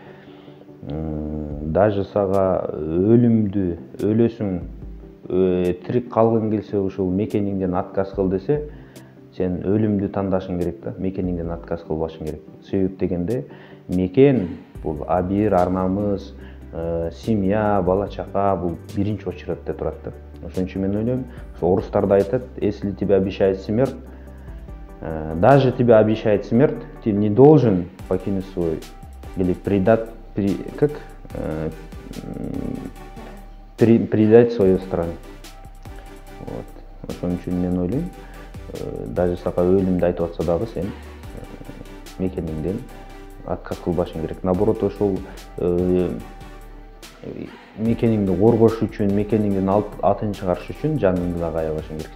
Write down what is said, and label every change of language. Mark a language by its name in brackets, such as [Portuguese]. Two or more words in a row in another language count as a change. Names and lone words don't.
[Kyrgyz] Даже сага өлөсүң, тирик калгың келсе, ушул мекениңден отказ кыл десе, сен өлүмдү тандашың керек да, мекениңден отказ кылбашың керек. Себеп дегенде, мекен бул абийир, ар-намыс, семья, бала-чака бул биринчи очередде турат да. Ошон үчүн мен ойлойм, орустар да айтат: [Russian] если тебя обещает смерть, даже тебя обещает смерть, ты не должен покинуть свой или предать свою страну. [Kyrgyz] Вот. Ошон үчүн мен ойлойм, даже сага өлүмдү айтып атса дагы сен мекениңден отказ кылбашың керек. Наоборот, ошол мекениңди коргош үчүн, мекениңдин атын чыгарыш үчүн жаныңды дагы аябашың керек.